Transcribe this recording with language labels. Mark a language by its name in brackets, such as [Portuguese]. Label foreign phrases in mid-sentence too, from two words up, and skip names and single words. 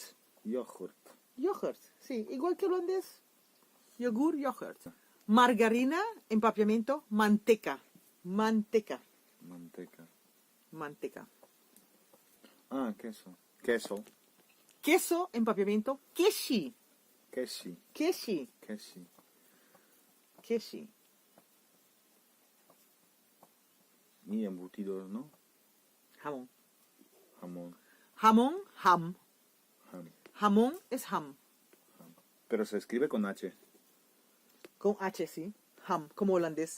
[Spanish] Yogurt. Yogurt, sí, igual que holandés. Yogur, yogurt. Margarina, empapiamiento, manteca. Manteca. Ah, queso. Queso. Queso, empapiamiento, keshi. Keshi. Keshi. Keshi. Keshi. Y embutidos, ¿no? Jamón. Jamón. Jamón, ham. Ham. Jamón es ham. Pero se escribe con H. Con H, sí. Ham, como holandés.